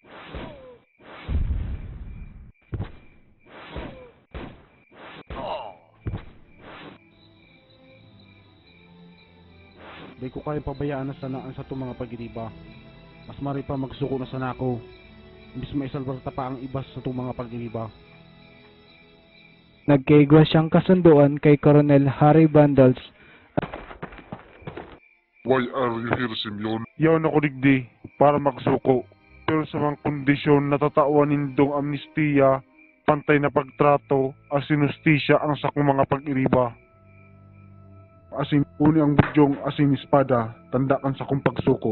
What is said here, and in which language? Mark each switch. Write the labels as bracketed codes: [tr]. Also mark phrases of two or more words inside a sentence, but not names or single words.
[bik] Di ko kaya pabayaan na sanaan sa itong mga pag-iriba. Mas mari pa magsuko na sana ako. Imbis maisalbarta pa ang iba sa itong mga pag-iriba. Nagkaigwa siyang kasunduan kay Colonel Harry Bundles. [en] Why are you here, Simeon? [bik] Yaon ako digdi para magsuko. Pero sa mga kondisyon na tatawan nindong amnestiya, pantay na pagtrato, asin justisya ang sakong mga pag-iriba. Asin uni ang budyong asin espada, tandaan sa kong pagsuko.